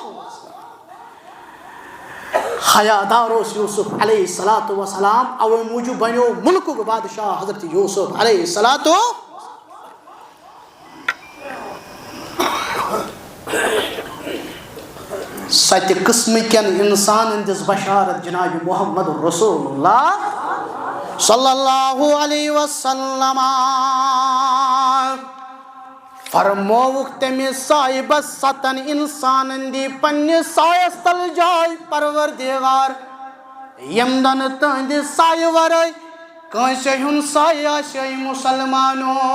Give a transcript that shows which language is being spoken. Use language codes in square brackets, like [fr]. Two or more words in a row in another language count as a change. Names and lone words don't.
[ks] حیا دار اوس یوسف [ar] علیہ الصلاتُ وسلام [ks] اوے موٗجوٗب بنیو مُلکُک بادشاہ حضرت یوسف [ar] علیہ الصلاتُ [ks] ستہِ قٕسمہٕ کٮ۪ن انسانن دِژ بشارت جناب محمد رسول اللہ [ar] صلی اللہ علیہ وسلم [ks] فرمووُکھ تٔمِس صاحبس ستن انسانن دی پننِس سایس تل جاے پروردگار یم زن تہنٛدِ سایہِ ورٲے کٲنٛسہِ ہُنٛد سایہِ آسہِ مُسلمانو